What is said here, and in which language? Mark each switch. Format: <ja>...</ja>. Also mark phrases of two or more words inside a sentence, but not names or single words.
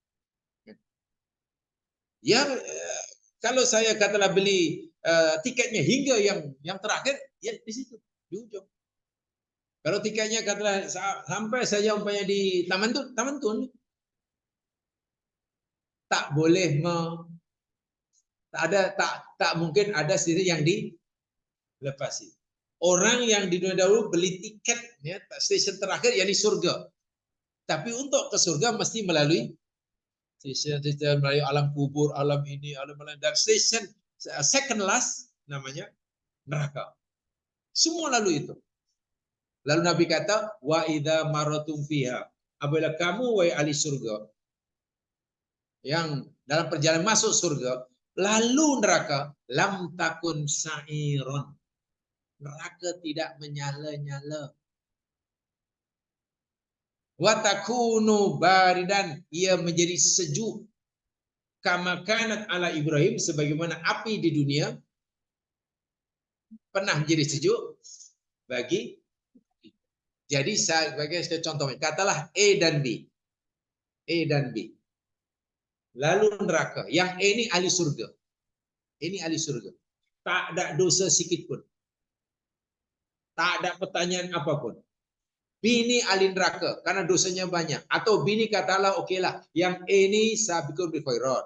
<ms>Ya kalau saya katalah beli tiketnya hingga yang terakhir ya di situ di ujung. Kalau tiketnya katalah sampai saja umpamanya di Taman Tun tak boleh tak mungkin ada sendiri yang dilepasi. Orang yang di dunia dahulu beli tiket ya stasiun terakhir yakni surga. Tapi untuk ke surga mesti melalui stasiun melalui alam kubur, alam ini, alam lain, dan stasiun</ms> <en>second last</en> <ms>namanya neraka. Semua lalu itu.</ms> <ar>Lalu Nabi kata, وإذا مررتم فيها.</ar> <ms>Apabila kamu wahai ahli surga yang dalam perjalanan masuk surga, lalu neraka,</ms> <ar>لم تكن سعيرا.</ar> <ms>Neraka tidak menyala-nyala.</ms> <ar>وتكون باردا,</ar> <ms>ia menjadi sejuk.</ms> <ar>كما كانت على إبراهيم,</ar> <ms>sebagaimana api di dunia pernah menjadi sejuk bagi. Jadi sebagai contohnya, katalah A dan B. A dan B. Lalu neraka. Yang A ini ahli surga. Ini ahli surga. Tak ada dosa sikit pun. Tak ada pertanyaan apapun. B ini ahli neraka karena dosanya banyak. Atau B ini katalah okeylah, yang A ini</ms> <ar>سابقون بالخيرات.</ar>